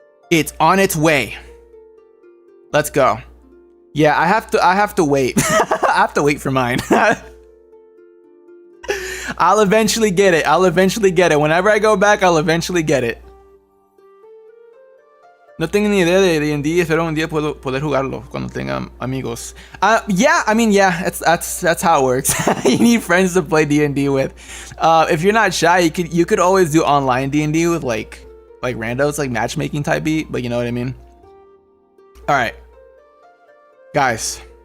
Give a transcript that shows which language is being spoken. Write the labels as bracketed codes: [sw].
[en] It's on its way. Let's go. Yeah, I have to wait. I have to wait for mine. I'll eventually get it. I'll eventually get it. Whenever I go back, I'll eventually get it. [es] No tengo ni idea de D&D. Espero un día poder jugarlo cuando tenga amigos. [en] Yeah, I mean, yeah, that's how it works. You need friends to play D&D with. If you're not shy, you could always do online D&D with like randos, like matchmaking type beat. But you know what I mean. All right, guys.